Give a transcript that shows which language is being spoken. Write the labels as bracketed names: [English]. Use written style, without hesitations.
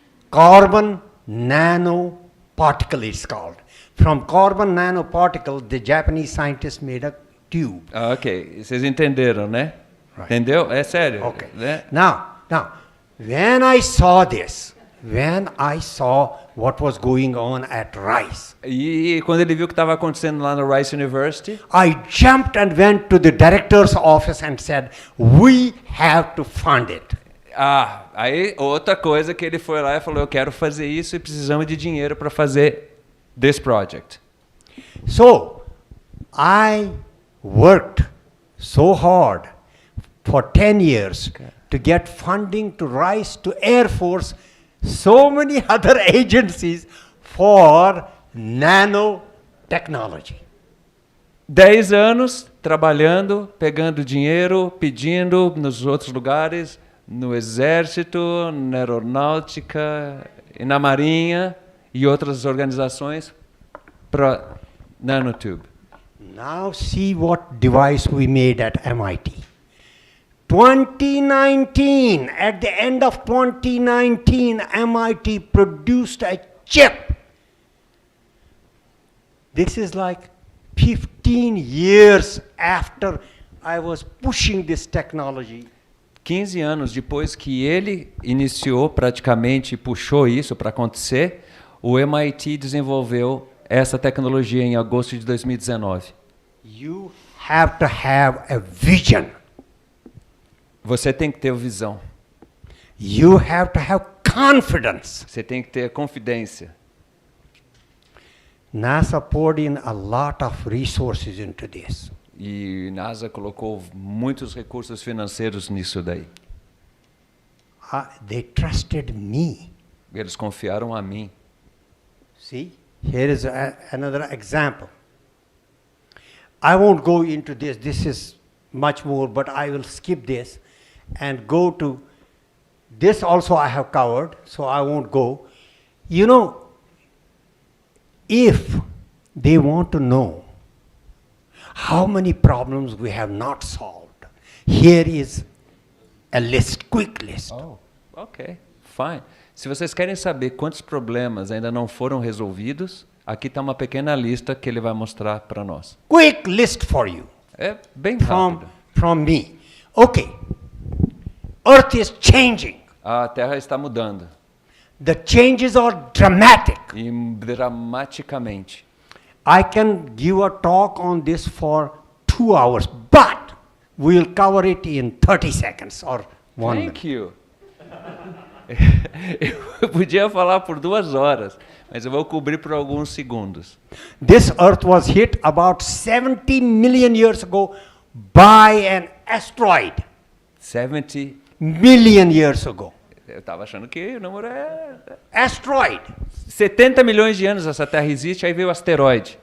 [English] Carbon nanoparticle it's called. From carbon nanoparticle, the Japanese scientists made a tube. [Portuguese] Ok, vocês entenderam, né? [English] Right. [Portuguese] Entendeu? É sério. [English] Okay. [Portuguese] Né? [English] Now, when I saw this, when I saw what was going on at Rice, [Portuguese] E quando ele viu o que estava acontecendo lá no Rice University, [English] I jumped and went to the director's office and said, we have to fund it. [Portuguese] aí outra coisa que ele foi lá e falou, eu quero fazer isso e precisamos de dinheiro para fazer [English] this project. So, I worked so hard for 10 years to get funding to Rice, to Air Force, so many other agencies for nanotechnology. [Portuguese] 10 anos trabalhando, pegando dinheiro, pedindo nos outros lugares, no Exército, na Aeronáutica, e na Marinha e outras organizações para nanotube. [English] Now see what device we made at MIT. 2019, at the end of 2019, MIT produced a chip. This is like 15 years after I was pushing this technology. [Portuguese] 15 anos depois que ele iniciou praticamente e puxou isso para acontecer, o MIT desenvolveu essa tecnologia em agosto de 2019. [English] You have to have a vision. [Portuguese] Você tem que ter visão. [English] You have to have confidence. [Portuguese] Você tem que ter confidência. [English] NASA poured in a lot of resources into this. [Portuguese] E NASA colocou muitos recursos financeiros nisso daí. [English] They trusted me. [Portuguese] Eles confiaram a mim. [English] See, here is another example. I won't go into this. This is much more, but I will skip this and go to this also I have covered, so I won't go. You know, if they want to know how many problems we have not solved, here is a list, quick list. Oh, ok, fine. [Portuguese] Se vocês querem saber quantos problemas ainda não foram resolvidos, aqui está uma pequena lista que ele vai mostrar para nós. [English] Quick list for you. [Portuguese] É bem rápido. [English] From me. Okay. Earth is changing. [Portuguese] A Terra está mudando. [English] The changes are dramatic. [Portuguese] E dramaticamente. [English] I can give a talk on this for 2 hours, but we'll cover it in 30 seconds or 1 minute. Thank you. [Portuguese] Eu podia falar por 2 horas, mas eu vou cobrir por alguns segundos. [English] This earth was hit about 70 million years ago by an asteroid. 70. Million years ago. [Portuguese] Eu estava achando que o número é... [English] Asteroid. [Portuguese] 70 milhões de anos essa Terra existe, aí veio o asteroide.